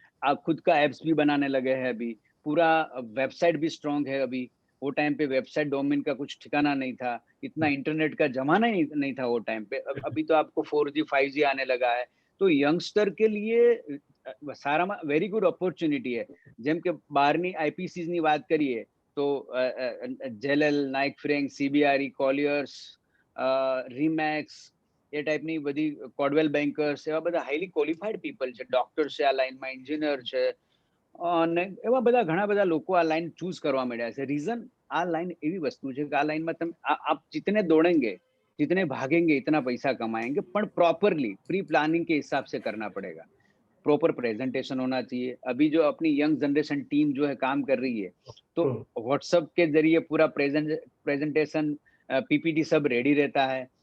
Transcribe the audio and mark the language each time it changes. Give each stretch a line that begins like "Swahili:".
Hindi: आप खुद का ऐप्स भी बनाने लगे हैं अभी, पूरा वेबसाइट भी स्ट्रांग है अभी। वो टाइम पे वेबसाइट डोमेन का कुछ ठिकाना नहीं था, इतना इंटरनेट का जमाना ही नहीं था वो टाइम पे। अभी तो आपको 4G 5G आने लगा है, तो यंगस्टर के लिए
Gujarati: साराમાં વેરી ગુડ ઓપોર્ચ્યુનિટી
Hindi: है।
Gujarati: જેમ કે બહારની આઈપીસીસ ની વાત કરીએ તો જેલેલ, નાઇક ફ્રેન્ક, સીબીઆરઈ, કોલિયર્સ, રીમેક્સ, એ ટાઈપની બધી કોડવેલ બેન્કર્સ, એવા બધા હાઈલી ક્વોલિફાઈડ પીપલ છે, ડોક્ટર છે આ લાઈનમાં, એન્જિનિયર છે, અને એવા બધા ઘણા બધા લોકો આ લાઈન ચૂઝ કરવા મળ્યા છે। રીઝન, આ લાઈન એવી વસ્તુ છે કે આ લાઈનમાં તમે
Hindi: आप जितने दौड़ेंगे, जितने भागेंगे, इतना पैसा कमाएंगे, पर प्रॉपरली प्री प्लानिंग के हिसाब से करना पड़ेगा। प्रॉपर प्रेजेंटेशन होना चाहिए। अभी जो अपनी यंग जनरेशन टीम जो है काम कर रही है, तो व्हाट्सएप के जरिए पूरा प्रेजेंटेशन, पीपीटी सब रेडी रहता है।